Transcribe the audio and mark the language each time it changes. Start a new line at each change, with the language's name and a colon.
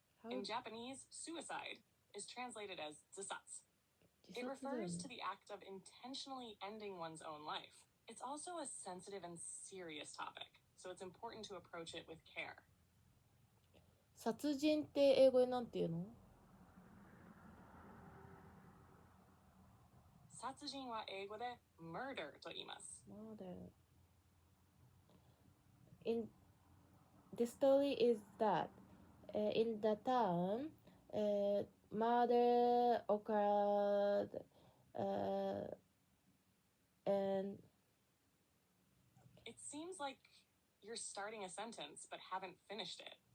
English: In Japanese, suicide is translated as 自殺. It refers to the act of intentionally ending one's own life. It's also a sensitive and serious topic, so it's important to approach it with care.
Japanese: 殺人って英語でなんて言うの？殺人は英語で murder と言います。
English: Murder. The story is that in the town, murder occurred, and It seems like you're starting a sentence but haven't finished it.